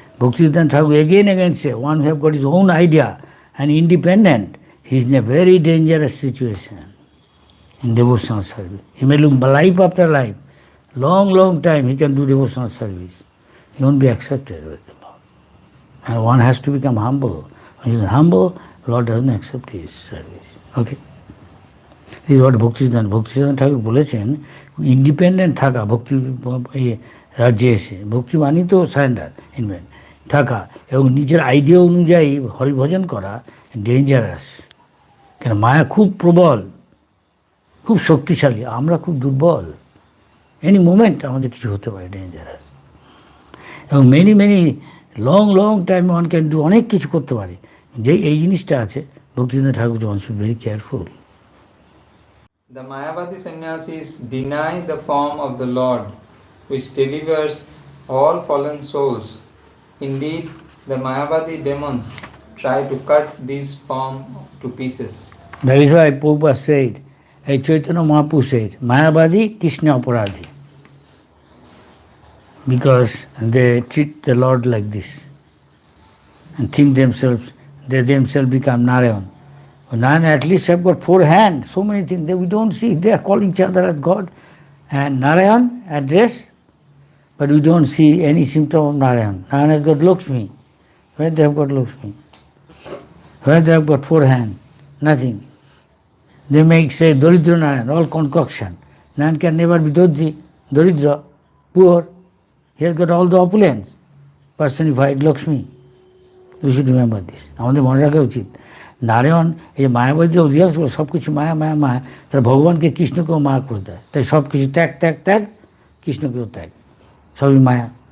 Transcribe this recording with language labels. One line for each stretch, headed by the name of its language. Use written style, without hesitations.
English: Bhaktivedanta Thakur again say, one who have got his own idea and independent, he is in a very dangerous situation in devotional service. He may look life after life, long time he can do devotional service. He won't be accepted with the Lord. And one has to become humble. When he is humble, Lord doesn't accept his service. Okay? This is what
Bangla: Bhaktivedanta Thakur বলেছেন, independent থাকা ভক্তি রাজ্যে এসে, ভক্তি মানি তো surrender invent থাকা এবং নিজের আইডিয়া অনুযায়ী হরিভজন করা ডেঞ্জারাস। কেন মায়া খুব প্রবল, খুব শক্তিশালী, আমরা খুব দুর্বল।
English: any moment
Bangla: আমাদের কিছু হতে পারে, ডেঞ্জারাস। এবং
English: many long time one can do,
Bangla: অনেক কিছু করতে পারে। যে এই জিনিসটা আছে, ভক্তিবেদান্ত ঠাকুর
English: One should very careful. The Mayavadi sannyasis deny the form of the Lord, which delivers all fallen souls. Indeed, the Mayavadi demons try to cut this form to pieces. That is why Prabhupada said, Chaitanya Mahaprabhu said, Mayavadi, Krishna Aparadhi. Because they treat the Lord like this and think they themselves become Narayan. Narayan at least have got 4 hands, so many things that we don't see. They are calling each other as God. And Narayan address, but we don't see any symptom of Narayan. Narayan has got Lakshmi. Where they have got Lakshmi? Where they have got 4 hands? Nothing. They make say Daridra Narayan, all concoction. Narayan can never be Daridra, poor. He has got all the opulence, personified Lakshmi. We should remember this.
Bangla: আমাদের মনে রাখা উচিত, নারায়ণ এই মায়াবাদী অধিকাংশ সব কিছু মায়া, তারা ভগবানকে কৃষ্ণকেও মায়া করে দেয়। তাই সব কিছু ত্যাগ, কৃষ্ণকেও ত্যাগ, সবই মায়া।